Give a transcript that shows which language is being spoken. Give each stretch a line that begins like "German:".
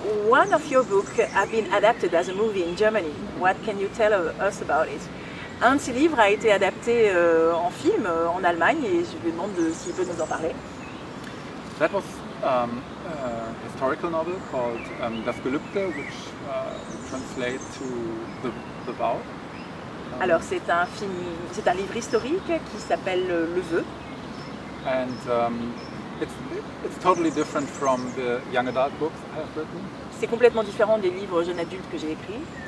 English: One of your books have been adapted as a movie in Germany. What can you tell us about it?
French: Un de ses livres a été adapté en film en Allemagne et je lui demande s'il peut nous en parler.
English: That was a historical novel called Das Gelübde, which translates to the vow.
French: Alors c'est un livre historique qui s'appelle Le Vœu.
English: And it's totally different from the young adult books I have written.
French: C'est complètement différent des livres jeunes adultes que j'ai écrits.